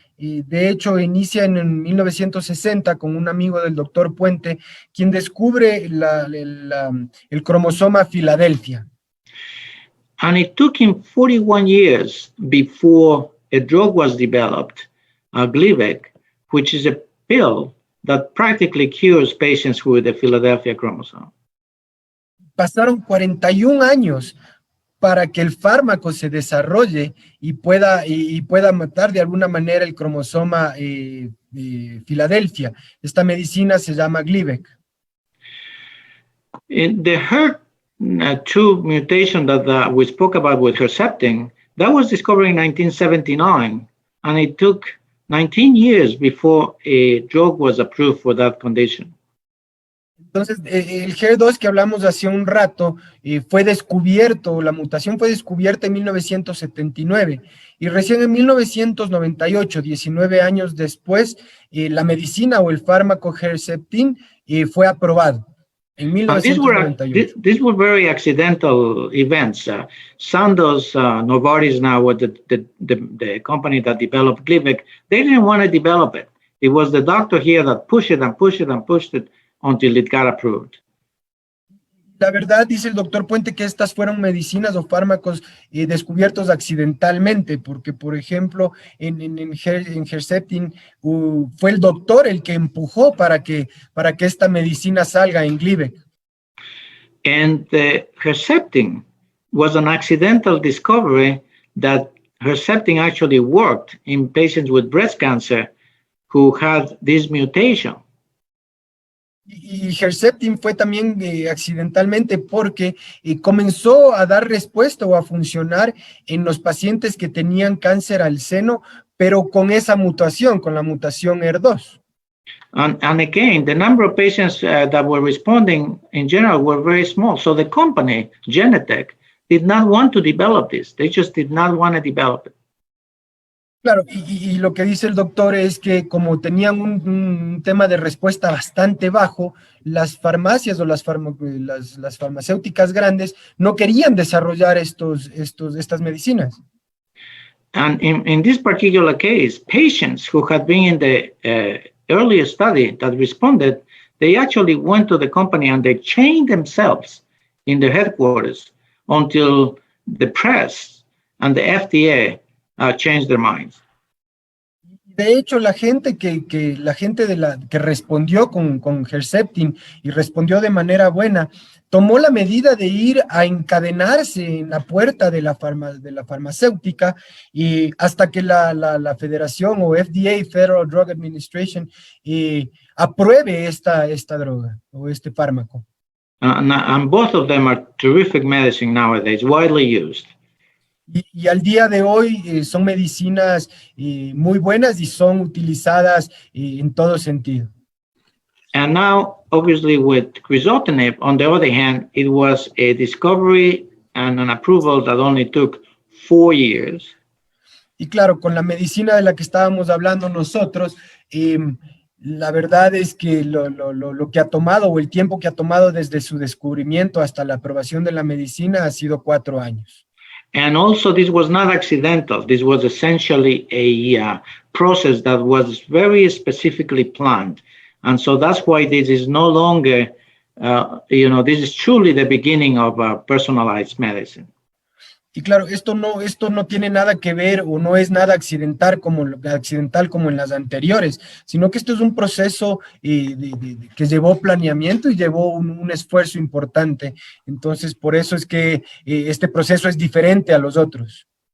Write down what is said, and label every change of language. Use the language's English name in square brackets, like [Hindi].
[Spanish] De hecho, inicia en 1960 con un amigo del doctor Puente, quien descubre el cromosoma Filadelfia. [English] And it took him 41 years before a drug was developed, Gleevec, which is a pill that practically cures patients with the Philadelphia chromosome. [Spanish] Pasaron 41 años para que el fármaco se desarrolle y pueda matar de alguna manera el cromosoma Filadelfia. Esta medicina se llama Gleevec. [English] In the HER2 mutation that we spoke about with Herceptin, that was discovered in 1979, and it took 19 years before a drug was approved for that condition. [Spanish] Entonces, el HER2 que hablamos hace un rato fue descubierto, la mutación fue descubierta en 1979, y recién en 1998, 19 años después, la medicina o el fármaco Herceptin fue aprobado. En 1998. [English] These were very accidental events. Sandoz, Novartis now, the company that developed Gleevec, they didn't want to develop it. It was the doctor here that pushed it and pushed it and pushed it until it got approved. [Spanish] La verdad, dice el doctor Puente, que estas fueron medicinas o fármacos descubiertos accidentalmente, porque, por ejemplo, en Herceptin fue el doctor el que empujó para que esta medicina salga en Gleevec. [English] And the Herceptin was an accidental discovery that Herceptin actually worked in patients with breast cancer who had this mutation. [Spanish] Y Herceptin fue también accidentalmente porque comenzó a dar respuesta o a funcionar en los pacientes que tenían cáncer al seno, pero con esa mutación, con la mutación HER2. [English] And again, the number of patients that were responding in general were very small. So the company, Genentech, did not want to develop this. They just did not want to develop it. [Spanish] Claro, y lo que dice el doctor es que como tenían un tema de respuesta bastante bajo, las farmacias o las farmacéuticas grandes no querían desarrollar estas medicinas. [English] And in this particular case, patients who had been in the earlier study that responded, they actually went to the company and they chained themselves in the headquarters until the press and the FDA changed their minds. [Spanish] De hecho, la gente que respondió con Herceptin y respondió de manera buena, tomó la medida de ir a encadenarse en la puerta de la farmacéutica y hasta que la federación o FDA, Federal Drug Administration, apruebe esta droga o este fármaco. [English] And both of them are terrific medicine nowadays, widely used. [Spanish] Y al día de hoy son medicinas muy buenas y son utilizadas en todo sentido. [English] And now, obviously, with crizotinib, on the other hand, it was a discovery and an approval that only took 4 years. [Spanish] Y claro, con la medicina de la que estábamos hablando nosotros, la verdad es que lo que ha tomado o el tiempo que ha tomado desde su descubrimiento hasta la aprobación de la medicina ha sido 4 años. [English] And also, this was not accidental. This was essentially a process that was very specifically planned. And so that's why this is no longer, this is truly the beginning of personalized medicine. [Spanish] Y claro, esto no tiene nada que ver o no es nada accidental como en las anteriores, sino que esto es un proceso que llevó planeamiento y llevó un esfuerzo importante. Entonces, por eso es que este proceso es diferente a los otros.